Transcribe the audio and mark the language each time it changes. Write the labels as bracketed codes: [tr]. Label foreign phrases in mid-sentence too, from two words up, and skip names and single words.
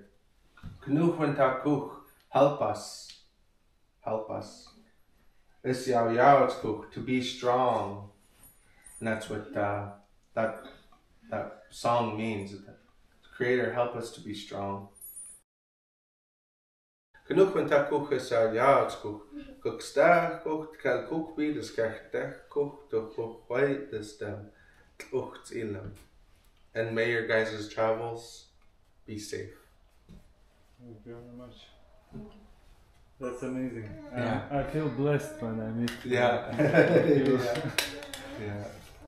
[en] Knuhwentakuk, help us. Help us. Isyawyawatkuk, to be strong. And that's what that song means. The creator, help us to be strong. Knuhwentakuk isyawyawatkuk. Kukstachkuk, Tkelkukbi, das Kachtechkuk, Tuchwai, das dem Tluchtsilam. And may your guys' travels be safe. Thank you very much. That's amazing. Yeah. I feel blessed when I meet you. Yeah. Yeah. Yeah.